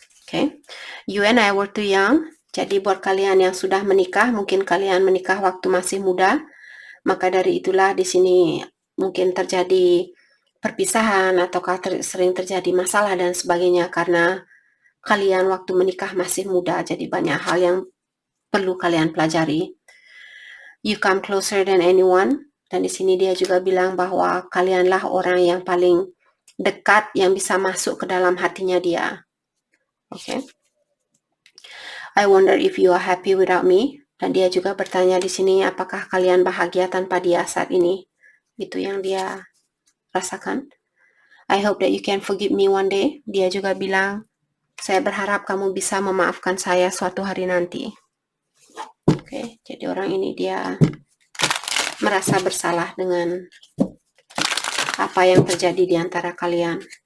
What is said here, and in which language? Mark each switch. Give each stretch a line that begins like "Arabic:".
English: Oke, you and I were too young.
Indonesian: Jadi buat kalian yang sudah menikah, mungkin kalian menikah waktu masih muda, maka dari itulah di sini mungkin terjadi perpisahan ataukah sering terjadi masalah dan sebagainya karena kalian waktu menikah masih muda. Jadi banyak hal yang perlu kalian pelajari.
English: You come closer than anyone,
Indonesian: dan di sini dia juga bilang bahwa kalianlah orang yang paling dekat yang bisa masuk ke dalam hatinya dia.
English: Okay. I wonder if you are happy without me.
Indonesian: Dan dia juga bertanya di sini, apakah kalian bahagia tanpa dia saat ini? Itu yang dia rasakan.
English: I hope that you can forgive me one day.
Indonesian: Dia juga bilang, saya berharap kamu bisa memaafkan saya suatu hari nanti. Oke, jadi orang ini dia merasa bersalah dengan apa yang terjadi di antara kalian.